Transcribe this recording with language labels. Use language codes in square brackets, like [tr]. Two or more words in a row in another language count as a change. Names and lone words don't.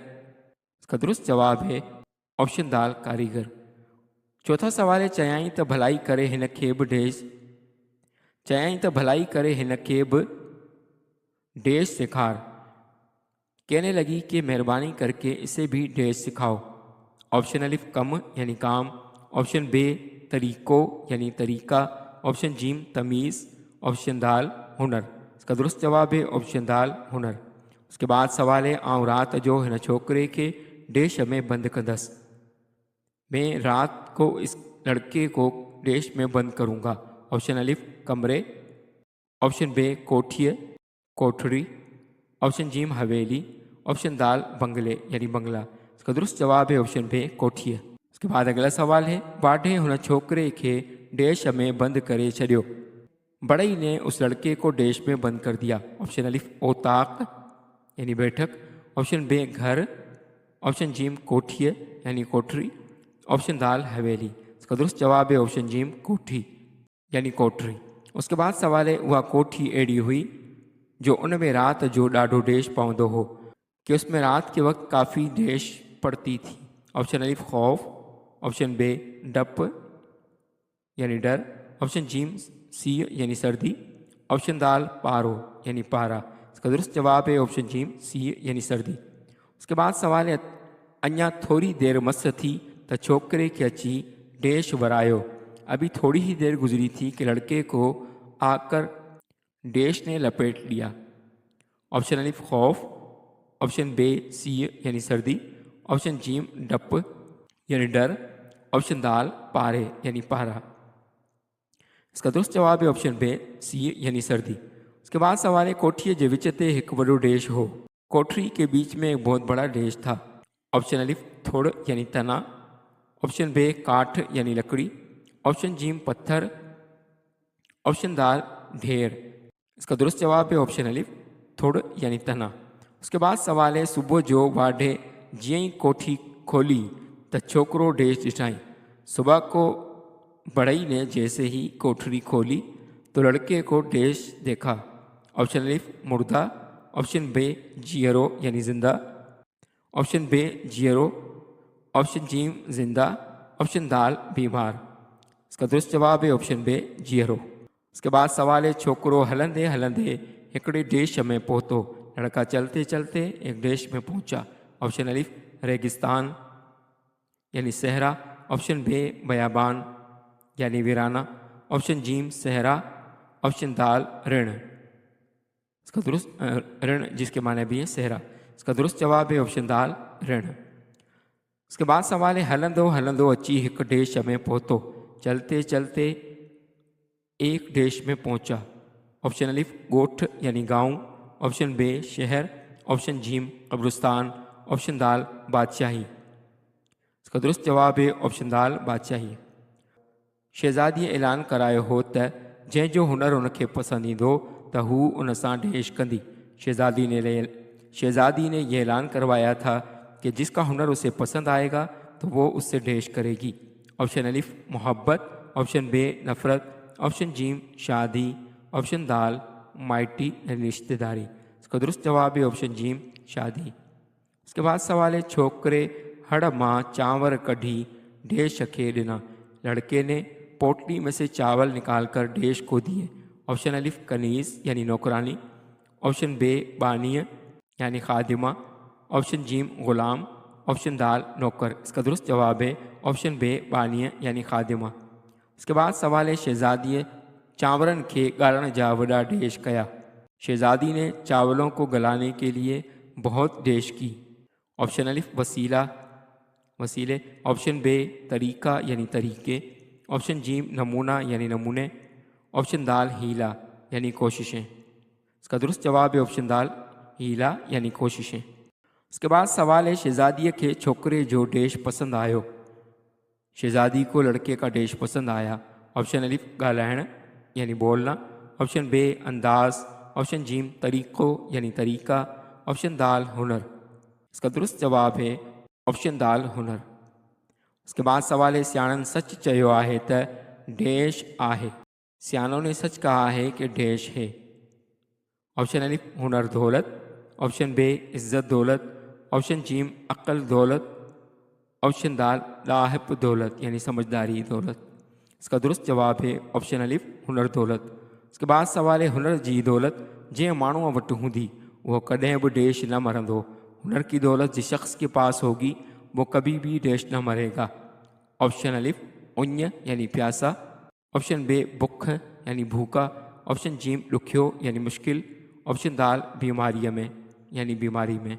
[ur] اس کا درست جواب ہے آپشن دال کاریگر. چوتھا سوال ہے, [sd] चयाई त भलाई करे हिन खे बि डैश चयाई त भलाई करे हिन खे बि डैश सिखार। [ur] کہنے لگی کہ مہربانی کر کے اسے بھی ڈیش سکھاؤ. آپشن الف کم یعنی کام، آپشن بے طریقو یعنی طریقہ، آپشن جیم تمیز، آپشن دال ہنر. اس کا درست جواب ہے آپشن دال ہنر. اس کے بعد سوال ہے, [sd] आउं रात जो हिन छोकरे के डैश में बंद कंदसि। [ur] میں رات کو اس لڑکے کو ڈیش میں بند کروں گا. آپشن الف کمرے، آپشن بے کوٹھیءَ کوٹھڑی، آپشن جیم حویلی، آپشن دال بنگلے یعنی بنگلہ. اس کا درست جواب ہے آپشن بے کوٹھیءَ۔ اس کے بعد اگلا سوال ہے, [sd] बाढ़े हुन छोकरे के डैश में बंद करे छड़ियो। [ur] بڑھئی نے اس لڑکے کو ڈیش میں بند کر دیا. آپشن الف اوطاق یعنی بیٹھک، آپشن بے گھر، آپشن جیم کوٹھیءَ یعنی کوٹھری، آپشن دال حویلی. اس کا درست جواب ہے آپشن جیم کوٹھی یعنی کوٹھری. اس کے بعد سوال ہے, [sd] उहा कोठी अहिड़ी हुई जो उन में रात जो ॾाढो डैश पवंदो हो [ur] کہ اس میں رات کے وقت کافی ڈیش پڑتی تھی. آپشن الف خوف، آپشن بے ڈپ یعنی ڈر، آپشن جیم سی یعنی سردی، آپشن دال پارو یعنی پارہ. اس کا درست جواب ہے آپشن جیم سی یعنی سردی. اس کے بعد سوال ہے, [sd] अञा थोड़ी देर मस थी त छोकरे के अची डैश वरायो। [ur] ابھی تھوڑی ہی دیر گزری تھی کہ لڑکے کو آ کر ڈیش نے لپیٹ لیا. آپشن الف خوف، آپشن بے سی یعنی سردی، آپشن جیم ڈپ یعنی ڈر، آپشن دال پارے یعنی پارہ. اس کا درست جواب ہے آپشن بے سی یعنی سردی. اس کے بعد سوال ہے, [sd] कोठीअ जे विच ते हिकु वॾो डैश हो। [ur] کوٹھری کے بیچ میں ایک بہت بڑا ڈیش تھا۔ آپشن الف تھوڑ یعنی تنا، آپشن بے کاٹھ یعنی لکڑی، آپشن جیم پتھر، آپشن دال ڈھیر. اس کا درست جواب ہے آپشن الف تھوڑ یعنی تنا. اس کے بعد سوال ہے, [sd] सुबह जो वाढे जीअं ई कोठी खोली त छोकरो डैश ॾिठाई। [ur] صبح کو بڑھئی نے جیسے ہی کوٹھری کھولی تو لڑکے کو ڈیش دیکھا. آپشن الف مردہ، آپشن بے جیئرو یعنی زندہ، آپشن بے جیئرو، آپشن جیم زندہ، آپشن دال بیمار. اس کا درست جواب ہے آپشن بے جیئرو. اس کے بعد سوال ہے, [sd] छोकरो हलंदे हलंदे हिकड़े डैश में पहुतो। [ur] لڑکا چلتے چلتے ایک ڈیش میں پہنچا۔ آپشن الف ریگستان یعنی صحرا، آپشن بے بیابان یعنی ویرانہ، آپشن جیم صحرا، آپشن دال رن. اس کا درست رن جس کے معنی بھی ہے صحرا. اس کا درست جواب ہے آپشن دال رن. اس کے بعد سوال ہے, [sd] हलंदो हलंदो अची हिक डैश में पहुतो। [ur] چلتے چلتے ایک ڈیش میں پہنچا. آپشن الف گوٹھ یعنی گاؤں، آپشن بے شہر، آپشن جیم قبرستان، آپشن دال بادشاہی. اس کا درست جواب ہے آپشن دال بادشاہی. [sd] शहज़ादीअ ऐलान करायो हो त जंहिंजो हुनर उनखे पसंदि ईंदो त हू उन सां ढेश कंदी। [ur] شہزادی نے یہ اعلان کروایا تھا کہ جس کا ہنر اسے پسند آئے گا تو وہ اس سے ڈھیش کرے گی. آپشن الف محبت، آپشن بے نفرت، آپشن جیم شادی، آپشن دال مائٹی یعنی رشتہ داری. اس کا درست جواب ہے آپشن جیم شادی. اس کے بعد سوال ہے [sd] छोकरे हड़ मां चांवर कढ़ी ढेश खे डिना। [ur] لڑکے نے پوٹلی میں سے چاول نکال کر ڈھیش کو دیے. آپشن الف کنیز یعنی نوکرانی، آپشن بے بانی یعنی خادمہ، آپشن جیم غلام، آپشن دال نوکر. اس کا درست جواب ہے آپشن بے بانی یعنی خادمہ. اس کے بعد سوال ہے [sd] शहज़ादी चांवरन के गालण जा वॾा ढेश कया। [ur] شہزادی نے چاولوں کو گلانے کے لیے بہت ڈھیش کی. آپشن الف وسیلے، آپشن بے طریقہ یعنی طریقے، آپشن جیم نمونہ یعنی نمونے، آپشن دال حیلہ یعنی کوششیں. اس کا درست جواب ہے آپشن دال حیلہ یعنی کوششیں. اس کے بعد سوال ہے [sd] शहज़ादी के छोकरे जो ढेश पसंद आयो। [ur] شہزادی کو لڑکے کا ڈھیش پسند آیا. آپشن الف گالائڻ یعنی بولنا، آپشن بے انداز، آپشن جیم طریقو یعنی طریقہ، آپشن دال ہنر. اس کا درست جواب ہے آپشن دال ہنر. اس کے بعد سوال ہے [sd] सियाणन सच चयो आहे त ढेश आहे। [ur] سیانوں نے سچ کہا ہے کہ ڈھیش ہے۔ آپشن الف ہنر دولت، آپشن بے عزت دولت، آپشن جیم عقل دولت، آپشن دال لاہب دولت یعنی سمجھداری دولت. اس کا درست جواب ہے آپشن الف ہنر دولت. اس کے بعد سوال ہے [sd] हुनर जी दौलत जंहिं माण्हूअ वटि हूंदी वो कॾहिं बि ढेश न मरंदो। [ur] ہنر کی دولت جس شخص کے پاس ہوگی وہ کبھی بھی ڈھیش نہ مرے گا. آپشن الف اُڃ یعنی پیاسا، آپشن بے بُکھ یعنی بھوکا، آپشن جیم ڏکیو یعنی مشکل، آپشن دال بیماری میں یعنی بیماری میں.